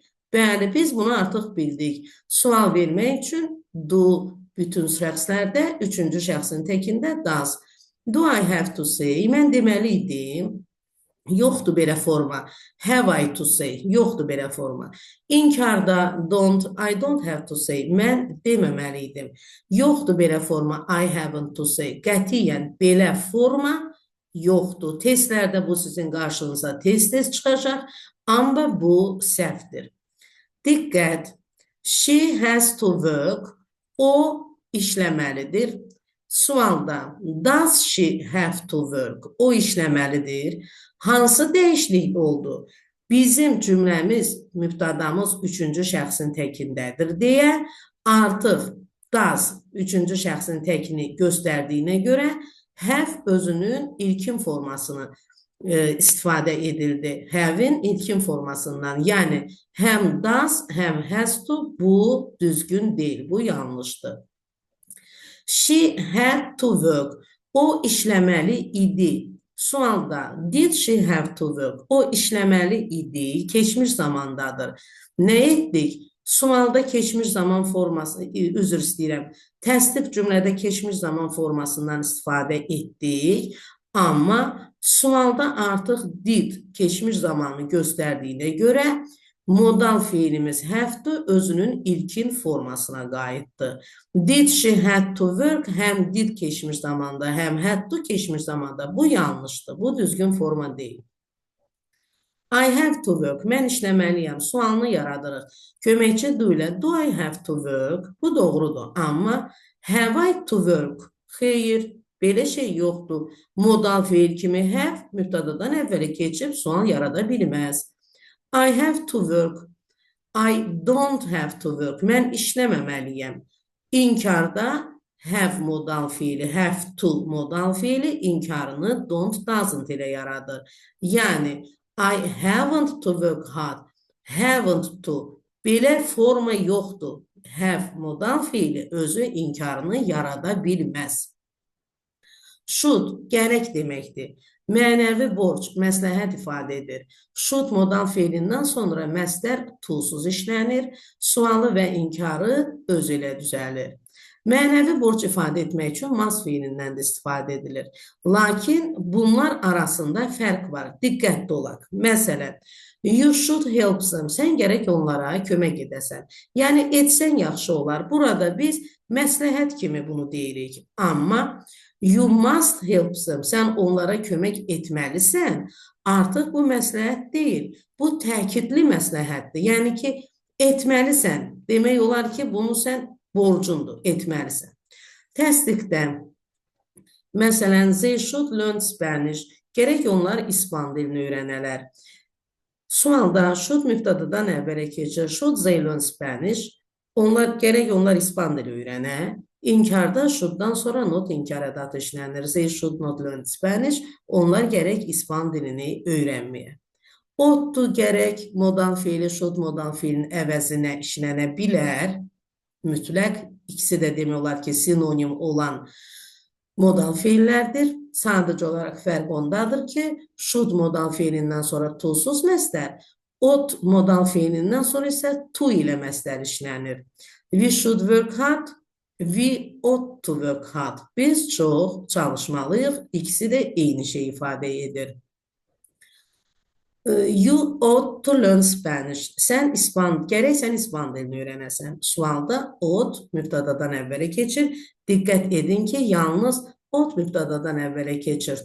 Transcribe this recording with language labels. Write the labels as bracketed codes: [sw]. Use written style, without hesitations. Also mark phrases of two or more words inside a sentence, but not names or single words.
[az] Bəli, biz bunu artıq bildik. Sual vermək üçün do bütün şəxslərdə, üçüncü şəxsin təkində does. [en] Do I have to say? [az] Mən deməli idim. Yoxdur belə forma. [en] Have I to say? [az] Yoxdur belə forma. [en] İnkarda don't, I don't have to say. [az] Mən deməməli idim. Yoxdur belə forma. [en] I haven't to say. [az] Qətiyyən belə forma yoxdur. Testlərdə bu sizin qarşınıza tez-tez çıxacaq, amma bu səhvdir. Diqqət. [en] She has to work. [az] O işləməlidir. [en] Sualda does she have to work? [az] O işləməlidir. Hansı dəyişiklik oldu? Bizim cümləmiz, mübtadamız üçüncü şəxsin təkindədir deyə artıq does üçüncü şəxsin təkini göstərdiyinə görə have özünün ilkin formasını istifadə edildi. Have-in ilkin formasından. Yəni, həm does, həm [en] has to, [az] bu düzgün deyil, bu yanlışdır. [en] She had to work. [az] O işləməli idi. [en] Sualda did she have to work? [az] O işləməli idi. Keçmiş zamandadır. Nə etdik? Sualda keçmiş zaman forması, üzr istəyirəm. Təsdiq cümlədə keçmiş zaman formasından istifadə etdik. Amma sualda artıq did keçmiş zamanı göstərdiyinə görə modal feilimiz [en] have to [az] özünün ilkin formasına qayıtdı. [en] Did she had to work? [az] Həm did keçmiş zamanda, həm [en] had to [az] keçmiş zamanda. Bu yanlışdır. Bu düzgün forma deyil. [en] I have to work. [az] Mən işləməliyəm. Sualını yaradırıq. Köməkçi do ilə [en] do I have to work? [az] Bu doğrudur. [en] Amma have I to work? [az] Xeyr, belə şey yoxdur. Modal feil kimi have mübtadadan əvvələ keçib sual yarada bilməz. [en] I have to work. I don't have to work. [az] Mən işləməməliyəm. İnkarda have modal feili, [en] have to [az] modal feili inkarını [en] don't, doesn't [az] ilə yaradır. Yəni, [en] I haven't to work hard. Haven't to. [az] Belə forma yoxdur. Have modal feili özü inkarını yarada bilməz. Should gərək deməkdir. Mənəvi borc, məsləhət ifadə edir. Should modal feilindən sonra məsdər to-suz işlənir, sualı və inkarı özü ilə düzəlir. Mənəvi borc ifadə etmək üçün must feilindən də istifadə edilir. Lakin bunlar arasında fərq var. Diqqətli olaq. Məsələn, [en] you should help them. [az] Sən gərək onlara kömək edəsən. Yəni, etsən yaxşı olar. Burada biz məsləhət kimi bunu deyirik. [en] Amma you must help them. [az] Sən onlara kömək etməlisən. Artıq bu məsləhət deyil. Bu təkidli məsləhətdir. Yəni ki, etməlisən. Demək olar ki, bunu sən borcundur, etməlisən. Təsdiqdə, məsələn, [en] they should learn Spanish. [az] Gərək onlar İspan dilini öyrənələr. Sualda should mübtadadan əvvələ keçir. [en] Should they learn Spanish? [az] Gərək onlar İspan dili öyrənə. İnkarda should'dan sonra not inkar ədatı işlənir. [en] They should not learn Spanish. [az] Onlar gərək İspan dilini öyrənməyə. [en] Ought to [az] gərək modal fiili should modal fiilin əvəzinə işlənə bilər. Mütləq ikisi də demək olar ki, sinonim olan modal fiillərdir. Sadəcə olaraq fərq ondadır ki, should modal fiilindən sonra to-suz məstər, ought modal fiilindən sonra isə to ilə məstər işlənir. [en] We should work hard, we ought to work hard. [az] Biz çox çalışmalıyıq. İkisi də eyni şey ifadə edir. [en] You ought to learn Spanish. [az] Gərək sən İspan dilini öyrənəsən. Sualda ought mübtədadan əvvələ keçir. Diqqət edin ki, yalnız ought mübtədadan əvvələ keçir.